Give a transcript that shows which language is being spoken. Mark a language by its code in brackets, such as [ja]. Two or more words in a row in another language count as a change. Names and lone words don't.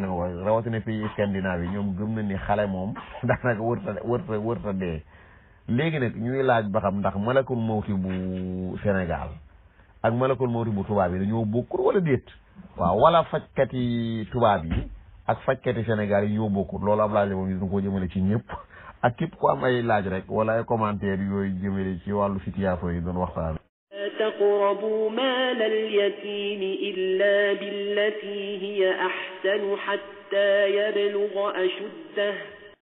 [wo] ma ko rawatina pays Scandinave yi ñoom gëm na ni xale moom daanaka wërta dee léegi nag ñuy laaj ba xam ndax [ar] ملك الموت [wo] bu Sénégal ak [ar] ملك الموت [wo] bu tubaab yi dañoo bokkul wala déet waaw wala fajkati tubaab yi ak fajkati Sénégal yi ñoo bokkul loolu ab laaj moom ñu dañ ko jëmale ci ñëpp ak képp ku am ay laaj rek wala ay commentaire yooyu jëmale ci wàllu situation yi doon waxtaan. [ar] تقربوا مال اليتيم إلا بالتي هي أحسن حتى يبلغ أشده